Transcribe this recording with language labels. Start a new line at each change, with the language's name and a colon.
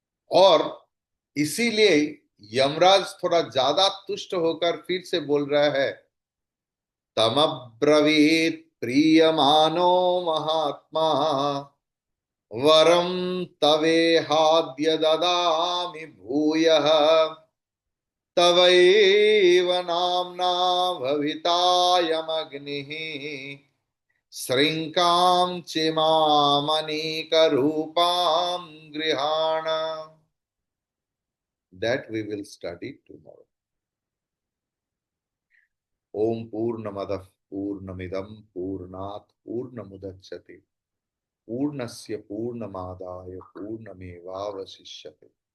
Hindi: और इसीलिए यमराज थोड़ा ज्यादा तुष्ट होकर फिर से बोल रहा है,
Sanskrit: तमब्रवीत प्रीयमानो महात्मा, वरम तवेहाद्य ददामि भूयः, तवैव नाम्ना भवितायमग्निः, श्रृंकां चिमामनीकरूपां गृहाण।
English: That we will study tomorrow.
Sanskrit: ओम पूर्णमदः पूर्णमिदं पूर्णात् पूर्णमुदच्यते, पूर्णस्य पूर्णमादाय पूर्णमेवावशिष्यते।